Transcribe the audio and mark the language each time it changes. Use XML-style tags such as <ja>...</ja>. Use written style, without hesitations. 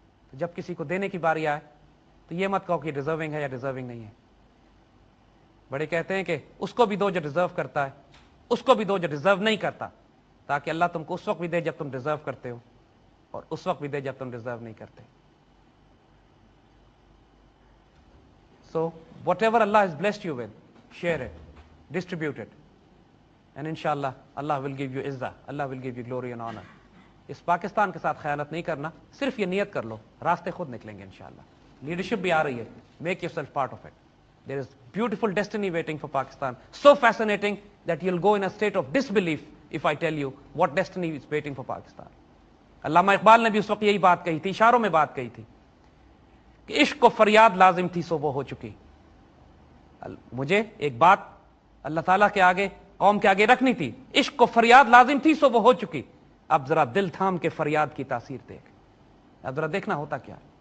<ur>تو جب کسی کو دینے کی باری آئے تو یہ مت کہو کہ ڈیزرونگ ہے یا ڈیزرونگ نہیں ہے. بڑے کہتے ہیں کہ اس کو بھی دو جو ڈیزرو کرتا ہے, اس کو بھی دو جو ڈیزرو نہیں کرتا, تاکہ اللہ تم کو اس وقت بھی دے جب تم ڈیزرو کرتے ہو اور اس وقت بھی دے جب تم ڈیزرو نہیں کرتے.</ur> <en>So whatever Allah has blessed you with, share it, distribute it, and inshallah Allah will give you izzah, Allah will give you glory and honor.</en> <ur>اس پاکستان کے ساتھ خیانت نہیں کرنا, صرف یہ نیت کر لو, راستے خود نکلیں گے انشاءاللہ.</ur> <en>Leadership بھی آ رہی ہے, make yourself part of it. There is beautiful destiny waiting for Pakistan, so fascinating that you'll go in a state of disbelief if I tell you what destiny is waiting for Pakistan.</en> <ur>علامہ اقبال نے بھی اس وقت یہی بات کہی تھی, اشاروں میں بات کہی تھی کہ عشق کو فریاد لازم تھی سو وہ ہو چکی. مجھے ایک بات اللہ تعالیٰ کے آگے, قوم کے آگے رکھنی تھی, عشق کو فریاد لازم تھی سو وہ ہو چکی. اب ذرا دل تھام کے فریاد کی تاثیر دیکھ, اب ذرا دیکھنا ہوتا کیا.</ur>